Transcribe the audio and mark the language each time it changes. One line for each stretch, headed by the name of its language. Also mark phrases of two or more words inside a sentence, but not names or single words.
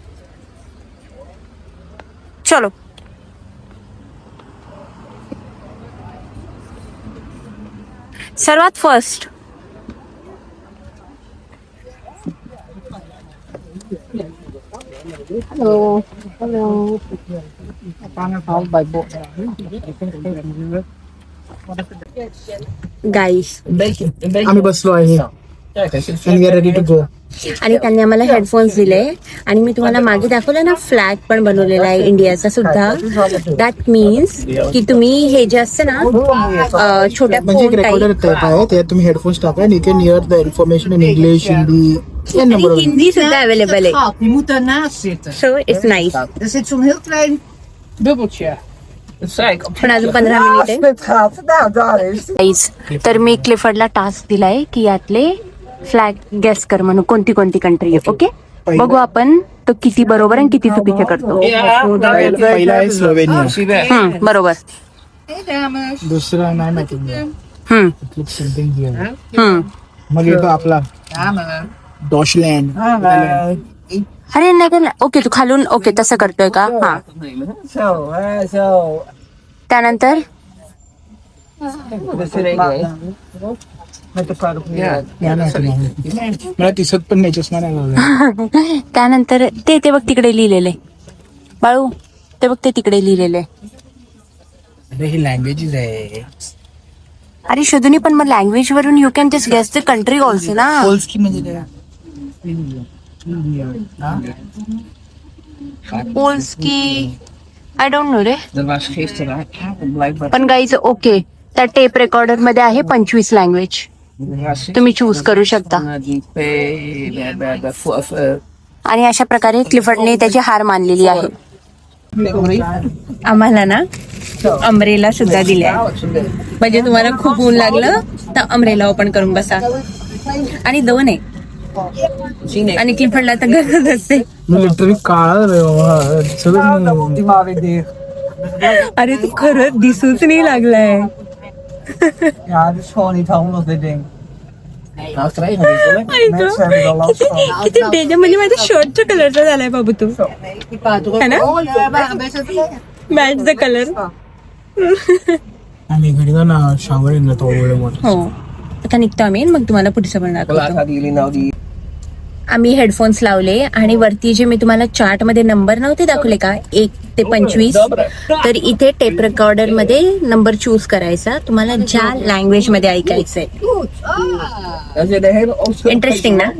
Marathi: चलो. सर्वात
English: first guys
Marathi: आम्ही बसलो आहे
English: and we are ready to go.
Marathi: आणि त्यांनी आम्हाला हेडफोन्स दिले आणि मी तुम्हाला मागे दाखवलं ना फ्लॅग पण बनवलेला आहे इंडियाचा सुद्धा.
English: that means
Marathi: की तुम्ही हे जे असतं ना छोट्या म्हणजे एक फोन रेकॉर्डर टाईप आहे, त्यात तुम्ही हेडफोन्स टाका आणि इथे
English: near the information in English,
Marathi: हिंदी हिंदी सुद्धा अवेलेबल आहे.
Dutch: Schat, die moet daarnaast zitten.
English: so it's nice.
Dutch: Er zit zo'n heel klein bubbeltje. Dat zei ik.
Marathi: पण अजून 15 मिनिट आहे.
Dutch: Split gaat. Nou, daar is het. Guys,
Marathi: तर मी क्लिफर्डला टास्क दिलाय की यातले फ्लॅग गेस कर म्हणून कोणती कंट्री आहे. ओके, बघू आपण तो किती बरोबर आणि किती चुकीचे करतो. पहिला आहे स्लोवेनिया, बरोबर.
Dutch: Hey dames.
Marathi: दुसरा नाही माहिती. मग येतो आपला
Dutch: Dames.
Marathi: डॉशलँड. अरे नाही का, ओके तू खालून ओके तसं करतोय का. हा,
Dutch: Zo, zo.
Marathi: त्यानंतर
Dutch: Met de paraplu.
Marathi: मला दिसत पण नाही, चष्मा नाही लावला. त्यानंतर ते बघ तिकडे लिहिलेले बाळू, ते बघ ते तिकडे लिहिलेले. अरे ही लँग्वेजेस आहे. अरे शोधून पण मग लँग्वेज वरून
English: you can just guess the country also
Marathi: ना. पोल्स्की म्हणजे काय? पोल्स्की
English: I don't know
Marathi: रे.
Dutch: Dat was gisteren. Blijkbaar.
Marathi: पण गाईज ओके, त्या टेप रेकॉर्डर मध्ये आहे 25 लँग्वेज. तुम्ही चूज करू शकता.
Dutch: Die P. We hebben
Marathi: आणि अशा प्रकारे क्लिफर्डने त्याची हार मानलेली आहे. आम्हाला ना अमरेला सुद्धा दिल्या, म्हणजे तुम्हाला खूप ऊन लागलं तर अमरेला ओपन करून बसा. आणि 2 आहे आणि क्लिफर्डला तर गरज असते. लिटरली काळा अरे तू खरंच दिसूच नाही लागलाय.
Dutch: Ja, het is gewoon niet handig, dit ding. Nou, het regent niet hoor. Mensen hebben er last van.
Marathi: किती डेंजर, म्हणजे माझ्या शर्टच्या कलरचा झालाय बाबू तू. है ना,
English: match the color.
Marathi: आणि घडी ना शावर येणार तो हो, आता निघतो आम्ही, मग तुम्हाला पुढचं पण
Dutch: Waar
Marathi: दाखवतो.
Dutch: gaan jullie nou die...
Marathi: आम्ही हेडफोन्स लावले आणि वरती जे मी तुम्हाला चार्ट मध्ये नंबर नव्हते दाखवले का, 1 ते 25. तर इथे टेप रेकॉर्डर मध्ये नंबर चूज करायचा, तुम्हाला ज्या लँग्वेज मध्ये ऐकायचंय. Interesting ना?